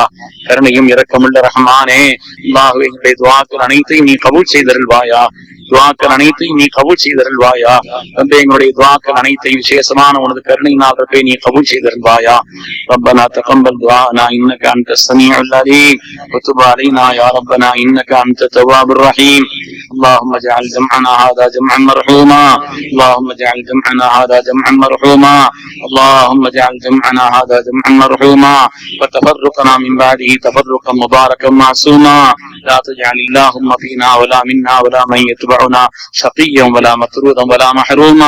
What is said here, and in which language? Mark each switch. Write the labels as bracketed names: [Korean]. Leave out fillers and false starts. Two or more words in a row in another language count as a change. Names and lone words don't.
[Tamil] கருணையும் இரக்கமுள்ள ரஹ்மானே, அல்லாஹ் எங்களுடைய துஆக்கள் அனைத்தையும் நீ கபூல் செய்தருள்வாயா. துஆக்கள் அனைத்தையும் நீ கபூல் செய்தருள்வாயா. ரப்பே எங்களுடைய துஆக்கள் அனைத்தையும் விசேஷமான உனது கருணையினால் ரப்பே நீ கபூல் செய்தருள்வாயா. [Arabic] ربنا تقبل دعاءنا إنك أنت السميع العليم وتب علينا يا ربنا إنك أنت التواب الرحيم. اللهم اجعل جمعنا هذا جمعا مرحوما، اللهم اجعل جمعنا هذا جمعا مرحوما، اللهم اجعل جمعنا هذا جمعا مرحوما وتفرقنا من بعده تفرقا مباركا معصوما. لا تجعل اللهم فينا ولا منا ولا من يتبعنا شقيا ولا مطرودا ولا محروما.